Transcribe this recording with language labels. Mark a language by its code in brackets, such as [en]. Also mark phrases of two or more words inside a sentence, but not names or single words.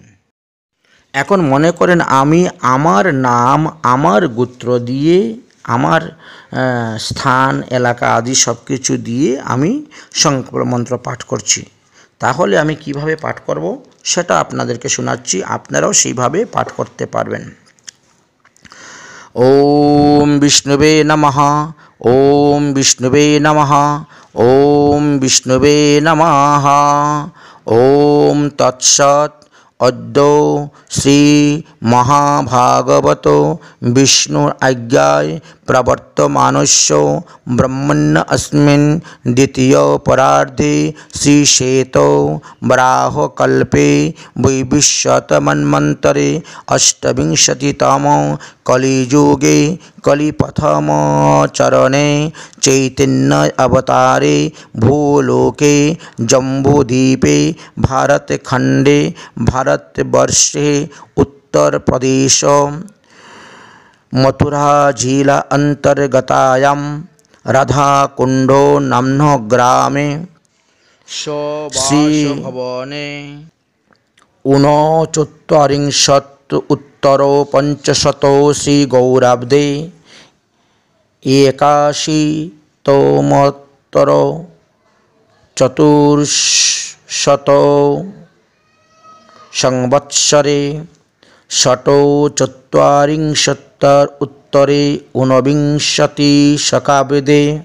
[bn] এখন মনে করেন আমি আমার নাম, আমার গোত্র দিয়ে, আমার স্থান, এলাকা আদি সব কিছু দিয়ে আমি সংকল্প মন্ত্র পাঠ করছি। তাহলে আমি কিভাবে পাঠ করব সেটা আপনাদেরকে শোনাচ্ছি, আপনারাও সেইভাবে পাঠ করতে পারবেন। [sa] ওম বিষ্ণুবে নমঃ, ওম বিষ্ণুবে নমঃ, ওম বিষ্ণুবে নমঃ। ওম তৎসৎ। অদ্য শ্রী মহাভাগবত বিষ্ণুর আজ্ঞায় প্রবর্তমানস্য ব্রহ্মণ্য अस्मिन् দ্বিতীয় পরার্ধে শ্রীশ্বেত বরাহকল্পে বৈবিশ্যত মন্বন্তরে অষ্টবিংশতিতম কলিযুগে কলিপ্রথম চরণে চৈতন্য অবতারে ভূলোকে জম্বুদ্বীপে ভারতখণ্ডে ভারতবর্ষে उत्तर प्रदेश मथुरा जिला अंतर्गतायां राधाकुंडो नाम्नो ग्रामे श्री भवने ऊनचत्वारिंशत् उत्तर पंचशतो श्री गौराब्दे एकाशीतमोत्तर चतुर्शत संवत्सरे षट्चत्वारिंशत्तर उत्तरे ऊनविंशतिशताब्दे